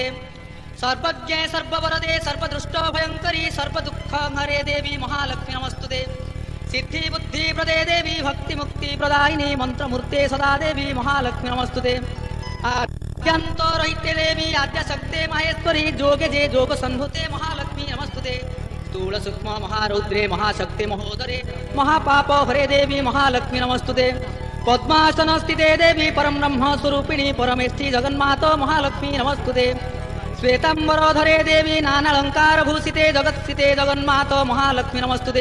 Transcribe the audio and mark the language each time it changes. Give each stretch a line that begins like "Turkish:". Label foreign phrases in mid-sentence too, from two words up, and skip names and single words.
Sanskrit: सर्वज्ञे सर्ववरदे सर्वदुष्ट भयंकरी सर्वदुःख हरे देवी महालक्ष्मी नमस्तुते। सिद्धि बुद्धि प्रदे देवी भक्ति मुक्ति प्रदायिनी मंत्रमूर्ते सदा देवी महालक्ष्मी नमस्तुते। आद्यन्तरहिते देवी आद्यशक्ते माहेश्वरी जोगे जे जोग संधुते महालक्ष्मी नमस्तुते। स्थूल सूक्ष्म महारौद्रे महाशक्ति महोदरे महापाप हरे देवी महालक्ष्मी नमस्तुते। पद्मासन स्थिते देवी परम ब्रह्म स्वरूपिणी परमेष्ठी जगन्माता महालक्ष्मी नमस्तुते। श्वेतांबरधरे देवी नानालंकार भूषिते जगत्स्थिते जगन्माता महालक्ष्मी नमस्तुते।